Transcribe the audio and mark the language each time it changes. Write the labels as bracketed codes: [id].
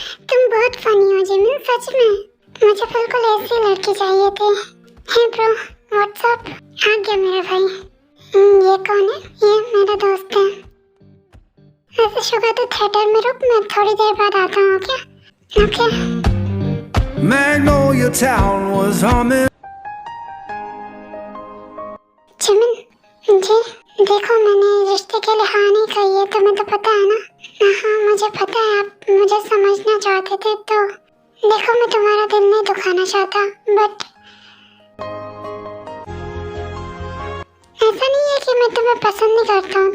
[hi] तुम बहुत फनी हो जिमिन, सच में। मुझे बिल्कुल ऐसी लड़की चाहिए थी। [en] Hey bro, what's up? [hi] आ गया मेरा भाई। ये कौन है? ये मेरा दोस्त है। वैसे शुगर तो थिएटर में रुक, मैं थोड़ी देर बाद आता हूँ। क्या? Okay. [en] Magnolia Town was humming. [hi] Jimin जी देखो, मैंने रिश्ते के लिए हाँ नहीं कही है, तुम्हें तो पता है ना। हाँ मुझे पता है आप मुझे समझना चाहते थे, तो देखो मैं तुम्हारा दिल नहीं दुखाना चाहता, बट ऐसा नहीं है कि मैं तुम्हें पसंद नहीं करता हूँ।